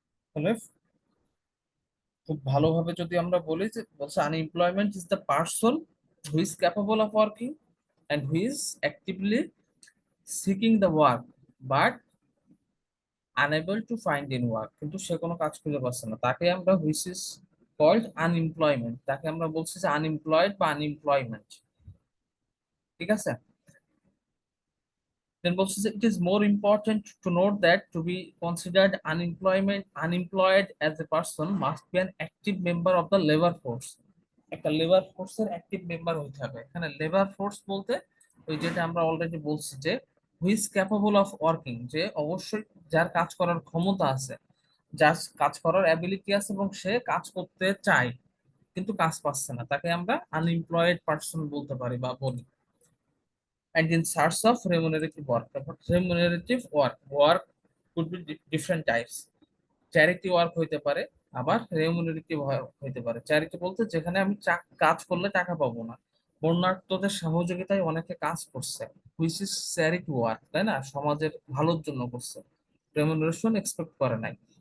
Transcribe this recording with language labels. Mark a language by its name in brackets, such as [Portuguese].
[Bangla] তাহলে খুব ভালোভাবে যদি আমরা বলি যে বলছে [English] unemployment is the person who is capable of working and who is actively seeking the work but unable to find in work, [Bangla] কিন্তু সে কোনো কাজ খুঁজে পাচ্ছে না, তাকে আমরা হুইচ ইজ কল্ড আনএমপ্লয়মেন্ট, তাকে আমরা বলছি যে আনএমপ্লয়েড বা আনএমপ্লয়মেন্ট। ঠিক আছে? [English] Then বলছে যে it is more important to note that to be considered unemployed as a person must be an active member of the labor force। [Bangla] একটা লেবার ফোর্সের অ্যাক্টিভ মেম্বার হতে হবে। এখানে লেবার ফোর্স বলতে ওই যেটা আমরা অলরেডি বলছি যে [English] who is capable of working, [Bangla] যে অবশ্যই যার কাজ করার ক্ষমতা আছে, যার কাজ করার অ্যাবিলিটি আছে এবং সে কাজ করতে চায় কিন্তু কাজ পাচ্ছে না, তাকে আমরা আনএমপ্লয়েড পার্সন বলতে পারি বা বলি। [English] and in search of remunerative work, তারপর remunerative work could be different types। [Bangla] Charity work হইতে পারে, আবার রেমুনারেটিভ হইতে পারে। চ্যারিটি বলতে যেখানে আমি কাজ করলে টাকা পাবো না, বন্যার্থদের সহযোগিতায় অনেকে কাজ করছে, [English] which is charity work, [Bangla] তাই না? সমাজের ভালোর জন্য করছে, রেমুনারেশন এক্সপেক্ট করে নাই।